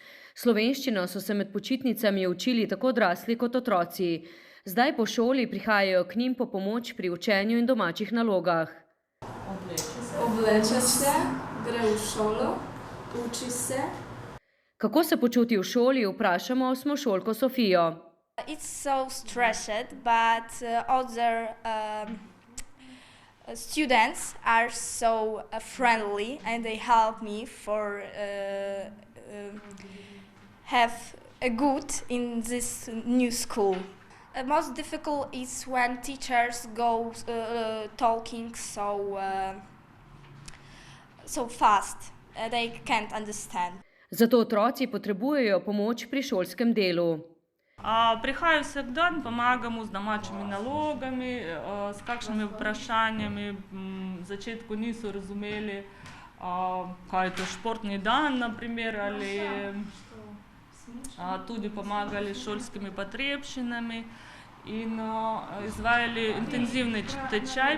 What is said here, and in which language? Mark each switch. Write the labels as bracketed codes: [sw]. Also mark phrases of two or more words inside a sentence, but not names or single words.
[sl] Slovenščino so se med počitnicami učili tako odrasli kot otroci. Zdaj po šoli prihajajo k njim po pomoč pri učenju in domačih nalogah. Obleče se, gre v šolo, uči se. Kako se počuti v šoli, vprašamo osmošolko Sofijo. [en] It's so stressed, but other students are so friendly and they help me for have a good in this new school. Most difficult is when teachers go talking so fast. They can't understand. [sl] Zato otroci potrebujejo pomoč pri šolskem delu. Prihajajo vsak dan, pomagamo z domačimi nalogami, s kakšnimi vprašanjami. V začetku niso razumeli, kaj je to športni dan, naprimer, ali tudi pomagali s šolskimi potrebščinami in izvajali intenzivni tečaj.